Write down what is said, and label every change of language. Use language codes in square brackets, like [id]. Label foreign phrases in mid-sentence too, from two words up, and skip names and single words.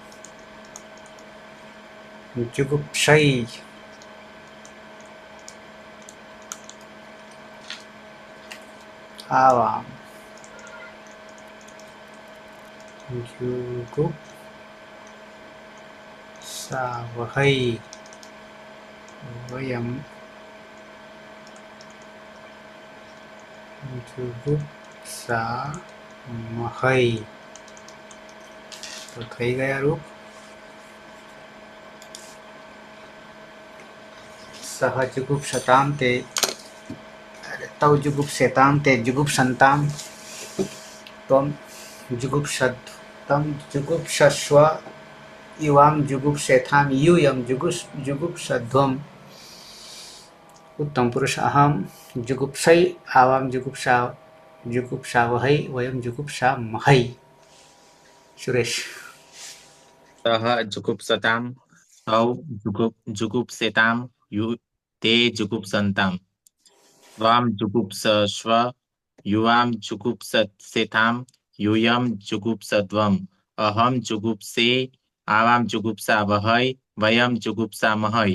[sa] जुगुप्सै आवां जुगुप्सावहै वयं जुगुप्सामहै. [gu] તો થઈ ગયા રૂપ. [sa] सह जुगुप्सताम ते तौ जुगुप्सेताम ते जुगुप्संताम त्वम जुगुप्सस्व युवाम जुगुप्सेथाम यूयं जुगुप्सध्वम्. उत्तम पुरुष अहम जुगुप्सै आवाम जुगुप्सावहै वयम जुगुप्सामहै. सुरेश. सः जुगुप्सतां तौ जुगुप्सेतां ते जुगुप्सन्तां त्वां जुगुप्सस्व युवां जुगुप्सेथां यूयं जुगुप्सध्वम् अहं जुगुप्से आवां जुगुप्सावहै वयं जुगुप्सामहै.